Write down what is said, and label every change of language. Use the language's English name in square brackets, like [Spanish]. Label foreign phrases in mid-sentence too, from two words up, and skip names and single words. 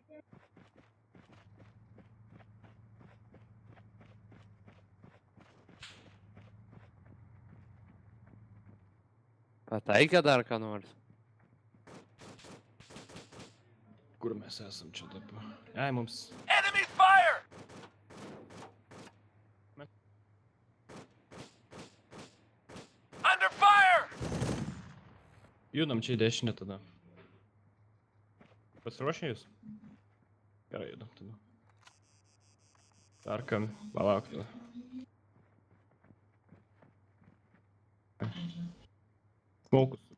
[Lithuanian] Pataikė dar ką nors. Kur mes esam čia dabar? Ai, mums... [English] Enemy fire! Under fire! [Lithuanian] Judam čia į dešinę tada. Pasiruošę jūs? Gerai, judam tada. Dar kam, palauk tada. Smaukus.